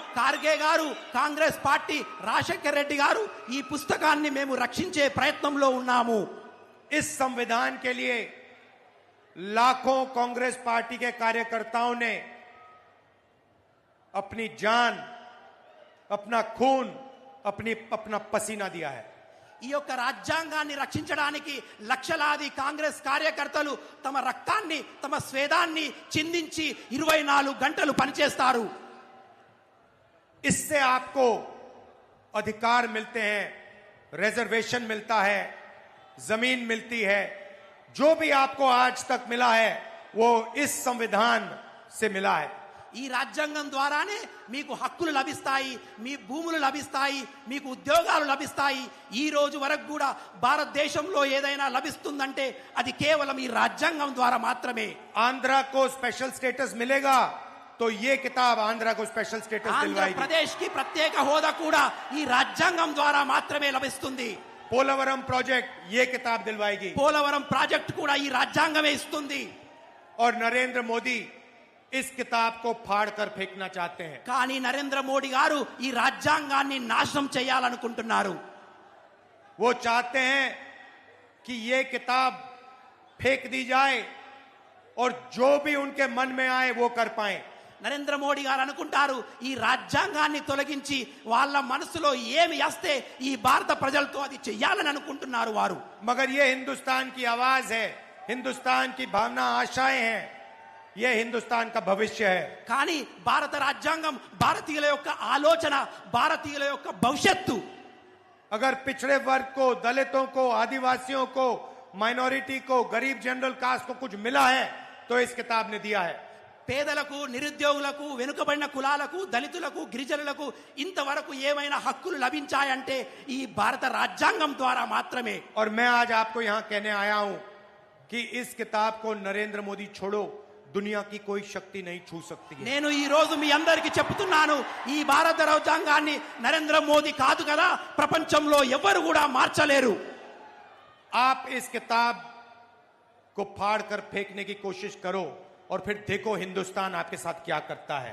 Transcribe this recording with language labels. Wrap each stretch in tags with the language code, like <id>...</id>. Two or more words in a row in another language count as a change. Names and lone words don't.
<te>ఖార్గే గారు, కాంగ్రెస్ పార్టీ, రాజశేఖర్ రెడ్డి గారు ఈ పుస్తకాన్ని మేము రక్షించే ప్రయత్నంలో ఉన్నాము.</te> <hi>इस संविधान के लिए लाखों कांग्रेस पार्टी के कार्यकर्ताओं ने अपनी जान, अपना खून, अपना पसीना दिया है.</hi> <te>ఈ యొక్క రాజ్యాంగాన్ని రక్షించడానికి లక్షలాది కాంగ్రెస్ కార్యకర్తలు తమ రక్తాన్ని, తమ స్వేదాన్ని చిందించి 24 గంటలు పనిచేస్తారు.</te> <hi>इससे आपको अधिकार मिलते हैं, रिजर्वेशन मिलता है, जमीन मिलती है. जो भी आपको आज तक मिला है वो इस संविधान से मिला है.</hi> <te>ఈ రాజ్యాంగం ద్వారానే మీకు హక్కులు లభిస్తాయి, మీ భూములు లభిస్తాయి, మీకు ఉద్యోగాలు లభిస్తాయి. ఈ రోజు వరకు కూడా భారతదేశంలో ఏదైనా లభిస్తుందంటే అది కేవలం ఈ రాజ్యాంగం ద్వారా మాత్రమే.</te> <hi>आंध्रा को</hi> <en>special status</en> <hi>मिलेगा तो ये किताब आंध्रा को</hi> <en>special status</en> <hi>दिलवाएगी.</hi> <te>ఆంధ్రప్రదేశ్ కి ప్రత్యేక హోదా కూడా ఈ రాజ్యాంగం ద్వారా మాత్రమే లభిస్తుంది.</te> <hi>పోలవరం ప్రాజెక్ట్ ये किताब दिलवाएगी.</hi> <te>పోలవరం ప్రాజెక్ట్ కూడా ఈ రాజ్యాంగమే ఇస్తుంది.</te> <hi>और नरेंद्र मोदी इस किताब को फाड़कर फेंकना चाहते हैं.</hi> <te>కానీ నరేంద్ర మోడీ గారు ఈ రాజ్యాంగాన్ని నాశనం చేయాలనుకుంటున్నారు.</te> <hi>वो चाहते हैं कि ये किताब फेंक दी जाए और जो भी उनके मन में आए वो कर पाए.</hi> <te>నరేంద్ర మోడీ గారు అనుకుంటారు ఈ రాజ్యాంగాన్ని తొలగించి వాళ్ళ మనసులో ఏమి వస్తే ఈ భారత ప్రజలతో అది చెయ్యాలని అనుకుంటున్నారు వారు.</te> <hi>मगर ये हिंदुस्तान की आवाज है, हिंदुस्तान की भावना, आशाएं हैं, ये हिंदुस्तान का भविष्य है.</hi> <te>కానీ భారత రాజ్యాంగం భారతీయుల యొక్క ఆలోచన, భారతీయుల యొక్క భవిష్యత్తు.</te> <hi>अगर पिछड़े वर्ग को, दलितों को, आदिवासियों को, माइनॉरिटी को, गरीब</hi> <en>general caste</en> <hi>को कुछ मिला है तो इस किताब ने दिया है.</hi> <te>పేదలకు, నిరుద్యోగులకు, వెనుకబడిన కులాలకు, దళితులకు, గిరిజనులకు ఇంతవరకు ఏమైనా హక్కులు లభించాయంటే ఈ భారత రాజ్యాంగం ద్వారా మాత్రమే.</te> <hi>और मैं आज आपको यहां कहने आया हूं कि इस किताब को नरेंद्र मोदी छोड़ो, दुनिया की कोई शक्ति नहीं छू सकती है.</hi> <te>నేను ఈ రోజు మీ అందరికీ చెప్తున్నాను, ఈ భారత రాజ్యాంగాన్ని నరేంద్ర మోదీ కాదు కదా ప్రపంచంలో ఎవరు కూడా మార్చలేరు.</te> <hi>आप इस किताब को फाड़ कर फेंकने की कोशिश करो और फिर देखो हिंदुस्तान आपके साथ क्या करता है.</hi>